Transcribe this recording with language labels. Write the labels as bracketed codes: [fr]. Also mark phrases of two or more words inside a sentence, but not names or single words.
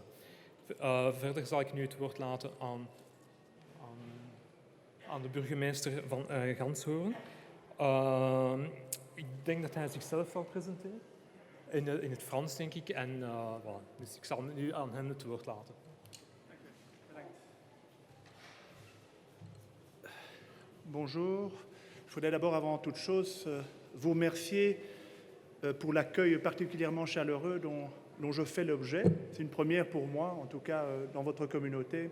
[nl] Verder zal ik nu het woord laten aan de burgemeester van Ganshoren. Ik denk dat hij zichzelf zal presenteren. In het Frans, denk ik. [fr] En voilà. [nl] Dus ik zal nu aan hem het woord laten. [fr] Bonjour. Je voudrais d'abord, avant toute chose, vous remercier pour l'accueil particulièrement chaleureux dont je fais l'objet. C'est une première pour moi, en tout cas dans votre communauté.